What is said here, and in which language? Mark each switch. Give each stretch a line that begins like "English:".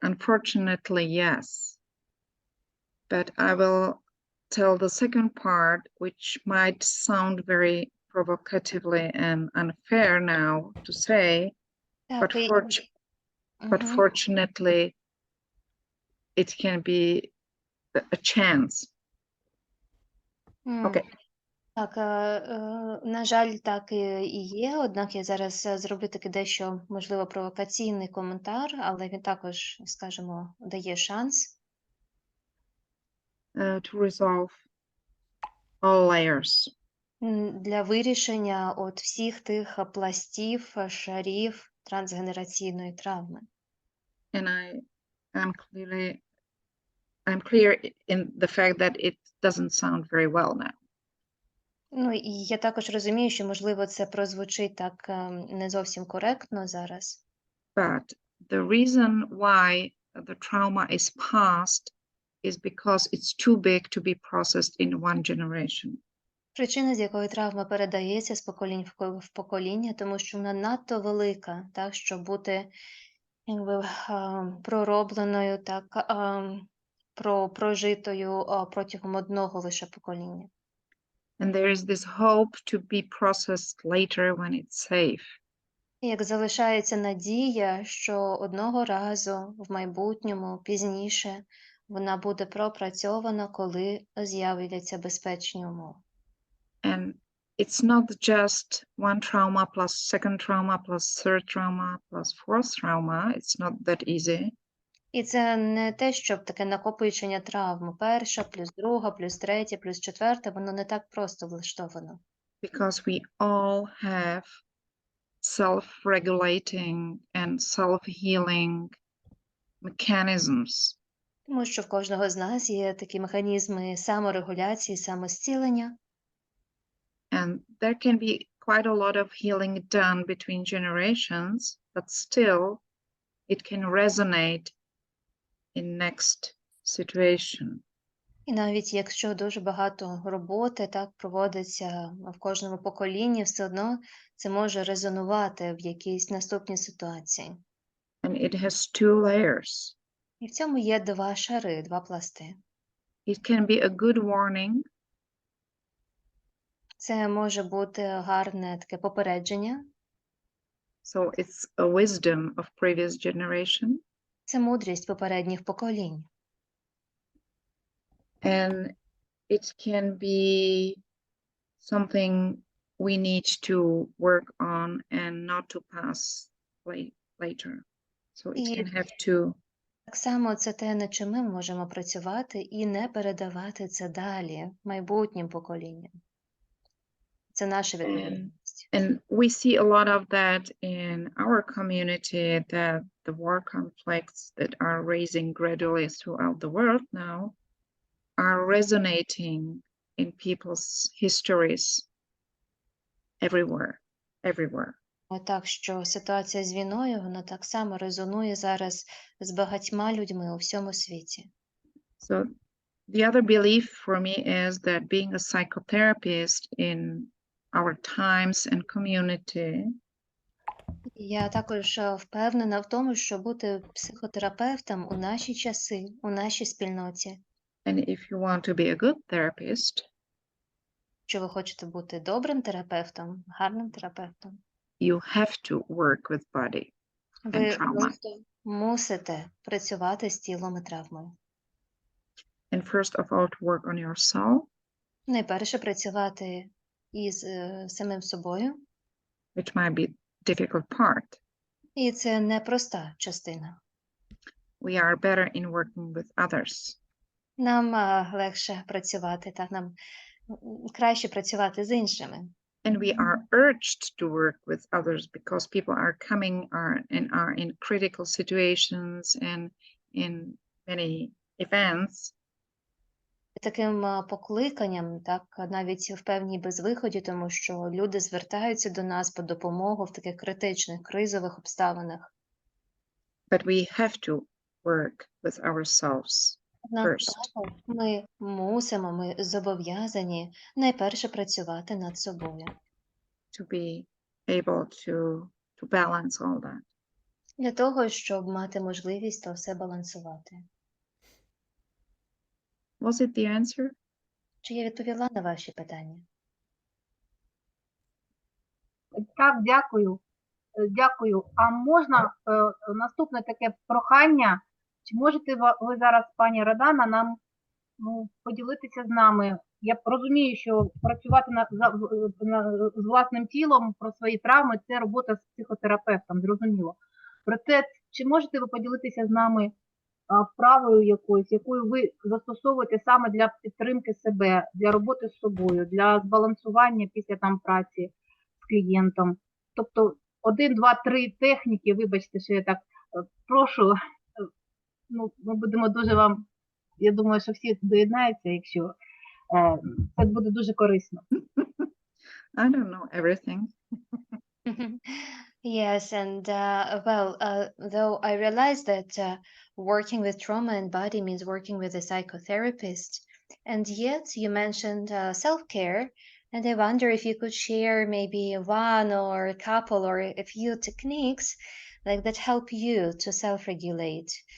English: Unfortunately, yes. But I will tell the second part, which might sound very provocatively and unfair now to say, but fortunately, it can be a chance. Okay.
Ukrainian: Так, на жаль, так і є, однак я зараз зроблю таки дещо, можливо, провокаційний коментар, але він також, скажімо, дає шанс.
English: To resolve all layers.
Ukrainian: Для вирішення от всіх тих пластів, шарів трансгенераційної травми.
English: And I'm clear in the fact that it doesn't sound very well now.
Ukrainian: Ну, і я також розумію, що, можливо, це прозвучить так не зовсім коректно зараз.
English: But the reason why the trauma is passed is because it's too big to be processed in one generation.
Ukrainian: Причина, з якої травма передається з поколінь в покоління, тому що вона надто велика, так, щоб бути якби проробленою, так, прожитою протягом одного лише покоління.
English: And there is this hope to be processed later when it's safe.
Ukrainian: І як залишається надія, що одного разу в майбутньому, пізніше, вона буде пропрацьована, коли з'являться безпечні умови.
English: And it's not just one trauma plus second trauma plus third trauma plus fourth trauma. It's not that easy.
Ukrainian: І це не те, щоб таке накопичення травм. Перша, плюс друга, плюс третя, плюс четверта, воно не так просто влаштовано.
English: Because we all have self-regulating and self-healing mechanisms.
Ukrainian: Тому що в кожного з нас є такі механізми саморегуляції, самозцілення.
English: And there can be quite a lot of healing done between generations, but still it can resonate in next situation.
Ukrainian: І навіть якщо дуже багато роботи так проводиться в кожному поколінні, все одно це може резонувати в якійсь наступній ситуації.
English: And it has two layers.
Ukrainian: І в цьому є два шари, два пласти.
English: It can be a good warning.
Ukrainian: Це може бути гарне таке попередження.
English: So it's a wisdom of previous generation.
Ukrainian: Це мудрість попередніх поколінь.
English: And it can be something we need to work on and not to pass later. So it can have two.
Ukrainian: Так само це те, над чим ми можемо працювати і не передавати це далі майбутнім поколінням. Це наша відповідальність.
English: And we see a lot of that in our community, that the war conflicts that are raising gradually throughout the world now are resonating in people's histories everywhere.
Ukrainian: Так що ситуація з війною, вона так само резонує зараз з багатьма людьми у всьому світі.
English: So the other belief for me is that being a psychotherapist in our times and community
Ukrainian: Я також впевнена в тому, що бути психотерапевтом у наші часи, у нашій спільноті.
English: And if you want to be a good therapist,
Ukrainian: якщо ви хочете бути добрим терапевтом, гарним терапевтом,
English: you have to work with body and trauma.
Ukrainian: мусите працювати з тілом і травмою.
English: And first of all, to work on yourself,
Ukrainian: Найперше працювати із самим собою,
English: which might be difficult part.
Ukrainian: і це непроста частина.
English: We are better in working with others.
Ukrainian: Нам легше працювати, так, нам краще працювати з іншими.
English: And we are urged to work with others because people are coming and are in critical situations and in many events.
Ukrainian: Таким покликанням, так, навіть в певній безвиході, тому що люди звертаються до нас по допомогу в таких критичних, кризових обставинах.
English: But we have to work with ourselves
Ukrainian: Однак
English: first.
Ukrainian: також ми зобов'язані найперше працювати над собою.
English: To be able to balance all that.
Ukrainian: Для того, щоб мати можливість то все балансувати.
English: Was it the answer?
Ukrainian: Чи я відповіла на ваші питання? Так, дякую. Дякую. А можна наступне таке прохання? Чи можете ви зараз, пані Радана, нам поділитися з нами? Я розумію, що працювати з власним тілом про свої травми – це робота з психотерапевтом, зрозуміло. Проте, чи можете ви поділитися з нами вправою якоюсь, якою ви застосовуєте саме для підтримки себе, для роботи з собою, для збалансування після праці з клієнтом? Тобто 1, 2, 3 техніки, вибачте, що я так прошу, ми будемо дуже вам, я думаю, що всі доєднаються, якщо це буде дуже корисно.
English: I don't know everything. Yes, and though I realize that working with trauma and body means working with a psychotherapist, and yet you mentioned self-care, and I wonder if you could share maybe one or a couple or a few techniques like that help you to self-regulate.